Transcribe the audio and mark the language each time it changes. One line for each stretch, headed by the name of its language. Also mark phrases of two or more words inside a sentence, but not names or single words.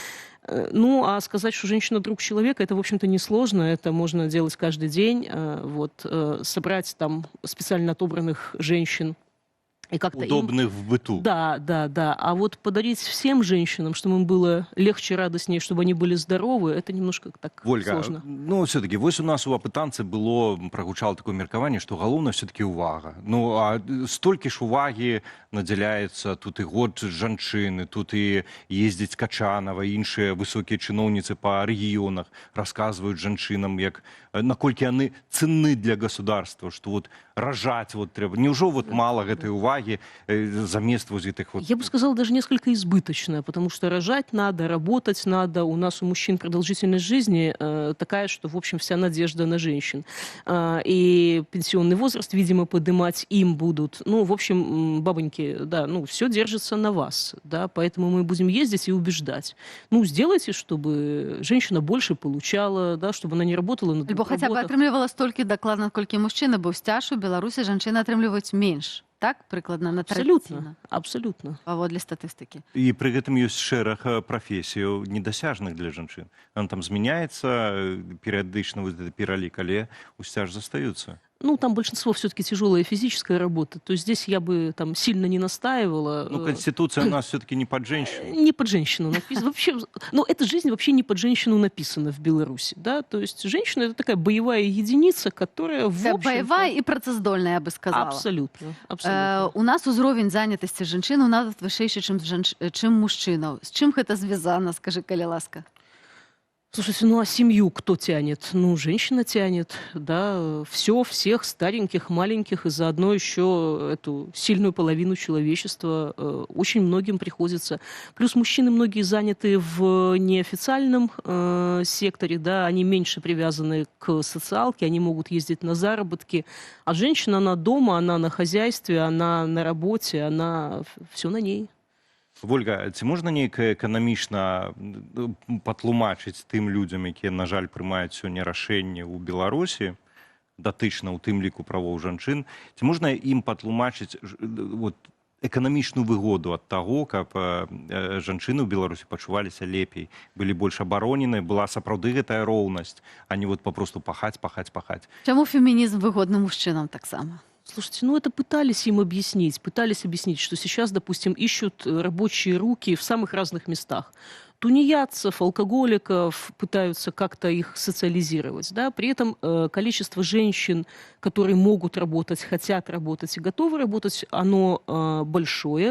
Russian: Ну, а сказать, что женщина друг человека, это, в общем-то, несложно, это можно делать каждый день, вот, собрать там специально отобранных женщин, и как-то удобных в быту. Да, да, да. А вот подарить всем женщинам, чтобы им было легче, радостнее, чтобы они были здоровы, это немножко так Вольга, сложно. Ну, все-таки,
Belarusian: вось у нас у апытанцы было, прагучало такое меркаванне, што галоўнае все-таки увага. Ну, а столькі ж увагі надзяляецца, тут і год жанчыны, тут і ездзіць Качанова, іншыя высокія чыноўніцы па рэгіёнах расказваюць жанчынам, як наколькі яны ценны
Russian: для государства,
Belarusian: што вот ражаць вот трэба. Неужо вот мало гэтай уваги замест
Russian: вот этих вот... Я бы сказала, даже несколько избыточная, потому что рожать надо, работать надо. У нас у мужчин продолжительность жизни такая, что, в общем, вся надежда на женщин. И пенсионный возраст, видимо, поднимать им будут. Ну, в общем, бабоньки, да, все держится на вас, да, поэтому мы будем ездить и убеждать. Ну, сделайте, чтобы женщина больше получала, да, чтобы она не работала на
Belarusian: Альбо
Russian: хотя бы
Belarusian: атрымлівала столькі дакладна, колькі мужчына, бо ў сцяж у Беларусі жанчыны атрымліваюць менш. Так, прыкладна, на традыцыйна. Абсолютно. Паводле статыстыкі. І пры гэтым ёсць шэраг прафесіяў недасяжных для жанчын. Там змяняецца перыядычна
Russian: вот этот
Belarusian: пералік, але ў сцяж застаюцца.
Russian: ну, там большинство все-таки тяжелая физическая работа. То есть здесь я бы там сильно не настаивала. Ну, Конституция у нас все-таки не под женщину. Не под женщину написана. Вообще, ну, эта жизнь вообще не под женщину написана в Беларуси, да. То есть женщина — это такая боевая единица, которая, в общем-то... Боевая и працаздольная, я бы сказала. Абсолютно. Абсолютно.
Belarusian: У нас узровень занятости жанчын нават вышэйшы, чым мужчынаў. З чым гэта звязана, скажи, калі ласка?
Russian: Слушайте, ну а семью кто тянет? Ну, женщина тянет, да, все, всех стареньких, маленьких, и заодно еще эту сильную половину человечества очень многим приходится. Плюс мужчины многие заняты в неофициальном секторе, да, они меньше привязаны к социалке, они могут ездить на заработки, а женщина, она дома, она на хозяйстве, она на работе, она все на ней.
Belarusian: Вольга, ці можна неяк эканамічна патлумачыць тым людзям, якія, на жаль, прымаюць сёння рашэнне ў Беларусі, датычна ў тым ліку правоў жанчын, ці можна ім патлумачыць вот, эканамічную выгоду ад таго, каб жанчыны ў Беларусі пачуваліся лепей, былі больш абароненыя, была сапраўды гэтая роўнасць, а не вот папросту пахаць. Чаму фемінізм выгодны мужчынам таксама?
Russian: Слушайте, ну это пытались объяснить, что сейчас, допустим, ищут рабочие руки в самых разных местах. Тунеядцев, алкоголиков, пытаются как-то их социализировать. Да? При этом количество женщин, которые могут работать, хотят работать и готовы работать, оно большое.